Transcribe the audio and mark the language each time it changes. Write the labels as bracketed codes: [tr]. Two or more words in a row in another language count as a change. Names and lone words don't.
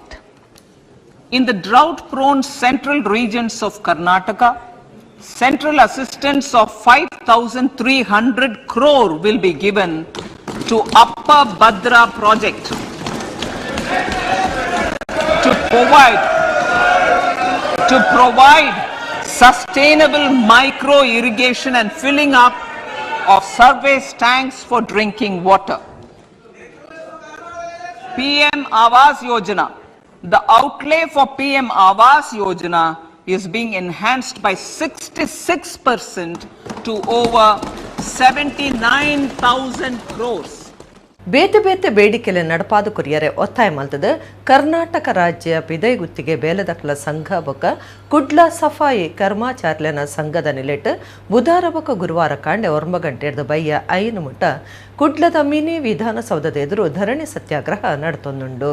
[en] In the drought-prone central regions of Karnataka, central assistance of 5,300 crore will be given to Upper Bhadra project to provide sustainable micro irrigation and filling up of surface tanks for drinking water. PM Awas Yojana. The outlay for PM Awas Yojana is being enhanced by 66% to over 79,000 crores. [tcy] ಬೇತೆ ಬೇತೆ ಬೇಡಿಕೆಲೆ ನಡಪಾದು ಕೊರಿಯರೆ ಒತ್ತಾಯ ಮಲ್ತದ ಕರ್ನಾಟಕ ರಾಜ್ಯ ಪಿದೈ ಗುತ್ತಿಗೆ ಬೇಲದಕ್ಲ ಸಂಘ ಬೊಕ್ಕ ಕುಡ್ಲ ಸಫಾಯಿ ಕರ್ಮಚಾರ್ಯನ ಸಂಘದ ನಿಲೆಟ್ ಬುಧವಾರ ಬೊಕ್ಕ ಗುರುವಾರ ಕಾಂಡೆ 9 ಗಂಟೆರ್ದು ಬಯ್ಯ 5 ಮುಟ ಕುಡ್ಲದ ಮಿನಿ ವಿಧಾನಸೌಧದ ಎದುರು ಧರಣಿ ಸತ್ಯಾಗ್ರಹ ನಡೆತೊಂದುಂಡು.